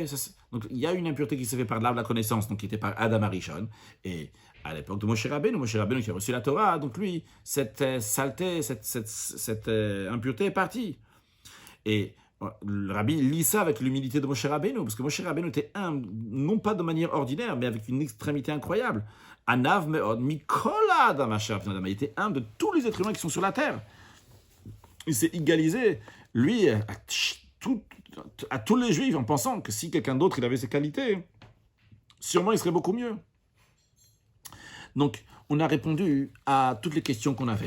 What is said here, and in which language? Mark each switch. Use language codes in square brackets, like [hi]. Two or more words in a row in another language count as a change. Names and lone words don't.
[fr] Donc il y a une impureté qui s'est faite par l'arbre de la connaissance, donc qui était par Adam Arishon, et à l'époque de Moshe Rabbeinu qui a reçu la Torah, donc lui, cette saleté, cette impureté est partie. Et le Rabbi lit ça avec l'humilité de Moshe Rabbeinu, parce que Moshe Rabbeinu était humble, non pas de manière ordinaire, mais avec une extrémité incroyable. [he] ענו מאד מכל אדם אשר על פני אדם. [fr] Il était humble de tous les êtres humains qui sont sur la terre. Il s'est égalisé, lui, à tous les Juifs, en pensant que si quelqu'un d'autre il avait ces qualités, sûrement il serait beaucoup mieux. Donc, on a répondu à toutes les questions qu'on avait.